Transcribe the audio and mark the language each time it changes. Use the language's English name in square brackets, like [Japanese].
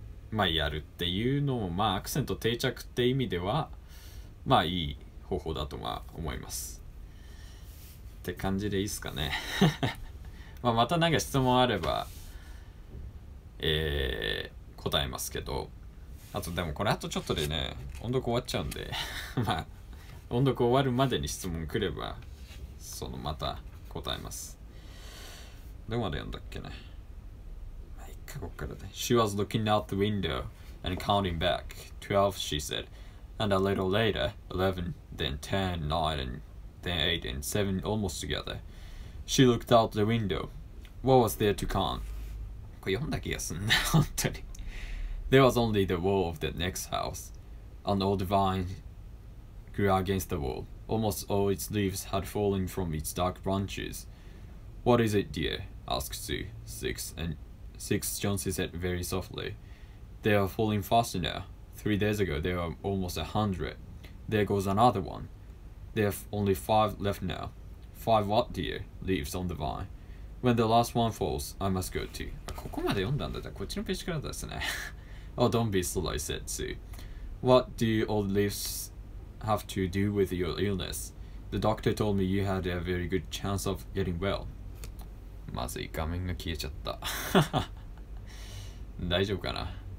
[Japanese] まあやるっていうのも、まあアクセント定着って意味ではまあいい方法だとは思いますって感じでいいですかねまあまた何か質問あれば答えますけど、あとでもこれあとちょっとでね音読終わっちゃうんでまあ音読終わるまでに質問来ればそのまた答えます。どこまで読んだっけね。ここからね。 [English] She was looking out the window and counting back. 12, she said. And a little later, 11, then 10, 9, and then 8 and 7 almost together. She looked out the window. What was there to count? [Japanese] これ読んだ気がすんな、本当に。 [English] There was only the wall of the next house. An old vine grew against the wall. Almost all its leaves had fallen from its dark branches. What is it, dear? Asked Sue. 6, and 6, Jonesy said very softly. They are falling faster now. 3 days ago there were almost 100. There goes another one. There are only 5 left now. 5 what, dear? Leaves on the vine. When the last one falls, I must go too. [Japanese] ここまで読んだんだったらこっちのページからですね。 [English] Oh, don't be slow, said Sue. What do all leaves have to do with your illness? The doctor told me you had a very good chance of getting well. [Japanese] まずい、画面が消えちゃった大丈夫かな。